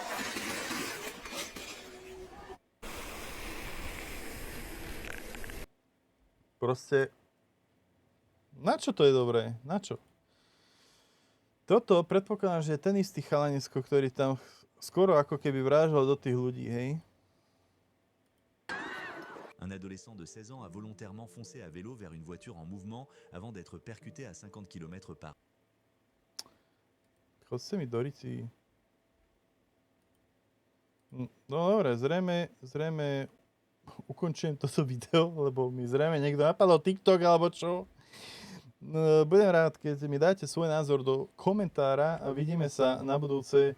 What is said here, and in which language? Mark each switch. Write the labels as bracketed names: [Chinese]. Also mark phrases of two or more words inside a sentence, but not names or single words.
[Slovak] Proste, na čo to je dobré? Na čo? Toto predpokladám, že je ten istý chalanisko, ktorý tam skoro ako keby vrážal do tých ľudí, hej? [French] Un adolescent de 16 ans a volontairement foncé à vélo vers une voiture en mouvement avant d'être percuté à 50 km/h. [Slovak] Chodźcie mi do rici. No dobre, zrejme ukončujem toto video, lebo mi zrejme niekto napadol TikTok alebo čo. Budem rád, keď mi dáte svoj názor do komentára a vidíme sa na budúce.